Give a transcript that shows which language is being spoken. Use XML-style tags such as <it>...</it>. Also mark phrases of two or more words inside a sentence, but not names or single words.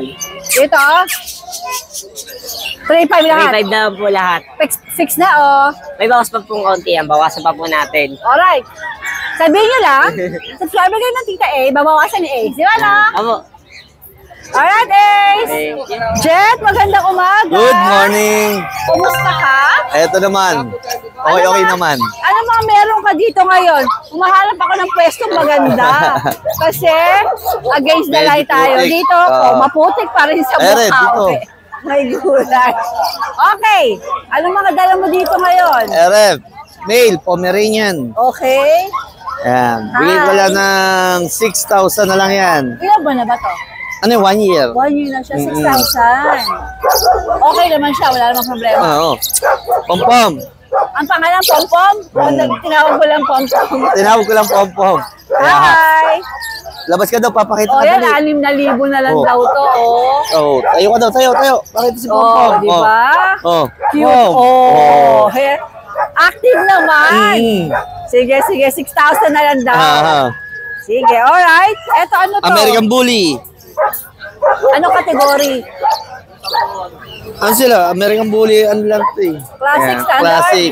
<tl>Dito? 3-5 lahat. 3.5 na lang po lahat. Fix na, oh. May bawas pa pong konti yan. Bawasan pa po natin. Alright. Sabihin nyo lang, subscriber kayo ng Tita A, babawasan ni Ace. Di ba na? Abo. Alright, Ace.</tl> <en>Thank you.</en> <tl>Jet, magandang umaga.</tl> <en>Good morning.</en> <tl>Kumusta ka? Eto naman. Okay naman. Ano mga meron ka dito ngayon? Umahanap ako ng pwestong maganda. Kasi,</tl> <en>against the light tayo.</en> <tl>Putik. Dito, maputik pa rin sa Ere, mukha. dito. Okay. May gulay. Okay. Anong mga dala mo dito ngayon? Erep, male, Pomeranian. Okay. Yan. Bigay ko lang ng 6,000 na lang yan. Ilan ba na ba to? Ano yung 1 year? 1 year na siya, 6,000. Okay naman siya, wala namang problema. Oo. Pom-pom. Ang pangalan, Pom-Pom? O tinawag ko lang Pom-Pom? Tinawag ko lang Pom-pom. Hi! Labas ka daw, papakita O ka yan, dali. 6,000 na lang Oh. daw to, oh. Oo. Tayo ka daw, tayo. Pakita si Pom-pom. Oh, di ba? Oh. Cute. Oh. He- Active naman. Sige, 6,000 na lang daw. Ah. Sige, alright. Eto, ano to? American Bully. Ano kategory? Ano sila? American Bully, ano lang ito eh. Classic, Yeah, standard? classic.</tl>